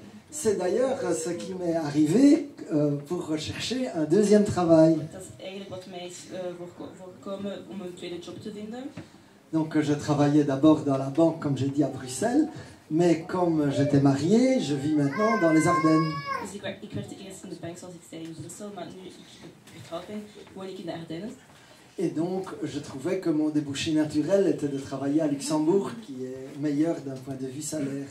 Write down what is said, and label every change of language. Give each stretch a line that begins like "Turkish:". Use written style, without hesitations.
French: C'est d'ailleurs ce qui m'est arrivé pour rechercher un deuxième travail.
Dutch: Dat is eigenlijk wat mij is voorkomen om een tweede job te vinden.
French: Donc je travaillais d'abord dans la banque, comme j'ai dit, à Bruxelles. Mais comme j'étais marié, je vis maintenant dans les Ardennes.
Dutch: Dus ik werkte eerst in de bank zoals ik zei in Brussel, maar nu ik getrouwd ben, woon ik in de Ardennen.
French: Et donc je trouvais que mon débouché naturel était de travailler à Luxembourg, qui est meilleur d'un point de vue salaire.